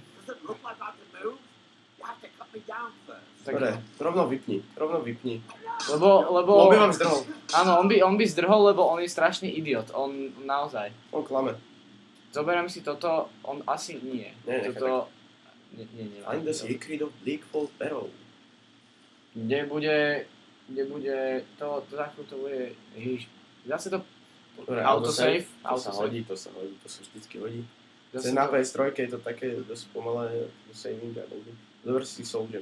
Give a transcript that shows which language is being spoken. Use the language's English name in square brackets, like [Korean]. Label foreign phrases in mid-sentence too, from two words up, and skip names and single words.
[Slovak] Dobre, rovno vypni. Lebo... On by vám zdrhol. Áno, on by zdrhol, lebo on je strašný idiot, on naozaj. On klame. Zoberiem si toto, on asi nie. Nie, toto... Nie. [English] Find the secret of Bleakfall Barrow. [Slovak] Kde bude to za chvíľu to bude, ježiš, zase to Dobre, autosave, to sa hodí, to sa vždycky hodí. Na PS3 je to také dosť pomalé do saving a takže dobre si soldier.